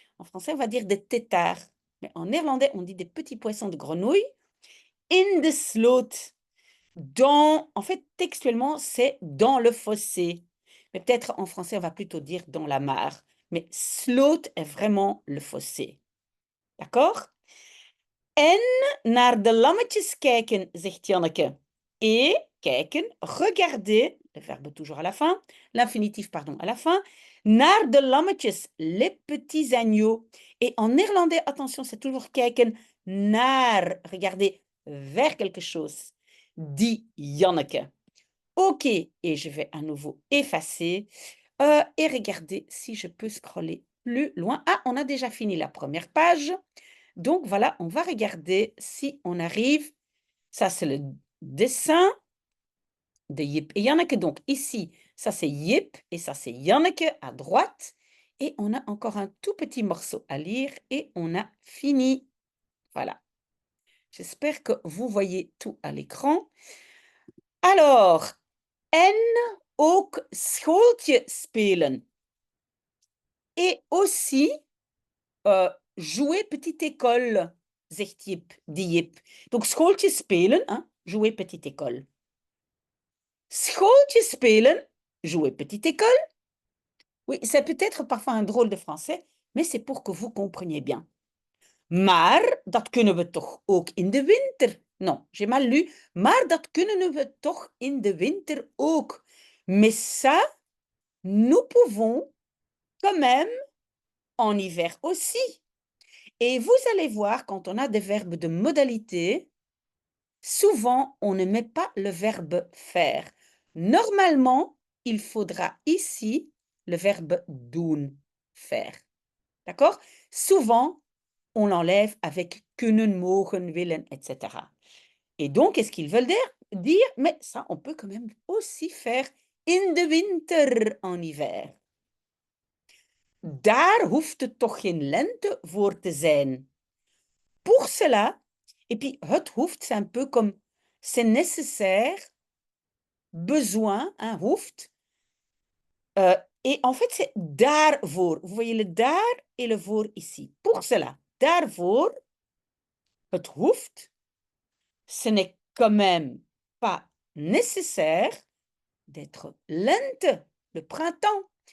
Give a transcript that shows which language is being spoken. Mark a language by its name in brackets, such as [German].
[French] En français, on va dire des têtards. Mais en néerlandais, on dit des petits poissons de grenouille. [Dutch] In de sloot. [French] En fait, textuellement, c'est dans le fossé. Mais peut-être en français, on va plutôt dire dans la mare. Mais sloot est vraiment le fossé. D'accord? [Dutch] En naar de lammetjes kijken, zegt Janneke. [French] Et kijken, regarder, le verbe toujours à la fin, l'infinitif, pardon, à la fin. Naar de lammetjes, les petits agneaux. Et en néerlandais, attention, c'est toujours kijken naar, regarder vers quelque chose, dit Janneke. Ok, et je vais à nouveau effacer et regarder si je peux scroller plus loin. Ah, on a déjà fini la première page. Donc voilà, on va regarder si on arrive. Ça, c'est le dessin de Jip et Janneke. Donc ici, ça c'est Jip et ça c'est Janneke à droite. Et on a encore un tout petit morceau à lire et on a fini. Voilà. J'espère que vous voyez tout à l'écran. [Dutch] Alors, en ook schooltje spelen. [French] Et aussi jouer petite école, [Dutch] zegt Jip, [French] dit Jip. Donc, schooltje spelen, hein, jouer petite école. Schooltje spelen, jouer petite école. Oui, c'est peut-être parfois un drôle de français, mais c'est pour que vous compreniez bien. [Dutch] Maar dat kunnen we toch ook in de winter. [French] Non, j'ai mal lu. [Dutch] Maar dat kunnen we toch in de winter ook. [French] Mais ça, nous pouvons quand même en hiver aussi. Et vous allez voir, quand on a des verbes de modalité, souvent, on ne met pas le verbe faire. Normalement, il faudra ici le verbe doen, faire. D'accord? Souvent, on l'enlève avec kunnen, mogen, willen, etc. Et donc, qu'est-ce qu'ils veulent dire? Mais ça, on peut quand même aussi faire [Dutch] in de winter, [French] en hiver. [Dutch] Daar hoeft het toch geen lente voor te zijn. [French] Pour cela, et puis het hoeft, c'est un peu comme c'est nécessaire, besoin, hein, hoeft. Et en fait, c'est daarvoor. Vous voyez le daar et le voor ici. Pour cela, daarvoor, het hoeft, ce n'est quand même pas nécessaire d'être lente, le printemps.